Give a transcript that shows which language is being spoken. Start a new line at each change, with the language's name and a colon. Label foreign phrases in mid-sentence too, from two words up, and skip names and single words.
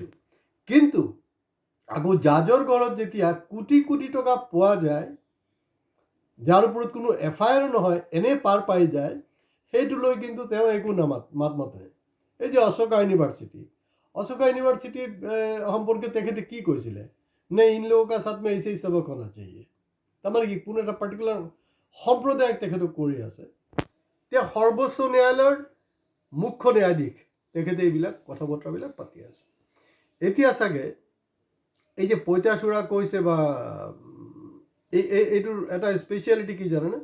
Assamese: কিন্তু আকৌ জাজৰ ঘৰত যেতিয়া কোটি কোটি টকা পোৱা যায়, যাৰ ওপৰত কোনো FIR নহয়, এনেই পাৰ পাই যায়, সেইটো লৈ কিন্তু তেওঁ একো মাত মাতে। এই যে অশোকা ইউনিভাৰ্চিটিৰ সম্পৰ্কে তেখেতে কি কৈছিলে?
Hindi: ने इन लोगों का साथ में ऐसे ही सबक होना चाहिए।
Assamese: তাৰমানে কি, কোনো এটা পাৰ্টিকুলাৰ সম্প্ৰদায়ক তেখেতক কৰি আছে। তেওঁ সৰ্বোচ্চ ন্যায়ালয়ৰ মুখ্য ন্যায়াধীশ, তেখেতে এইবিলাক কথা বতৰাবিলাক পাতি আছে। এতিয়া চাগে এই যে পঁইতাচোৰা কৈছে, বা এইটোৰ এটা স্পেচিয়েলিটি কি জানেনে?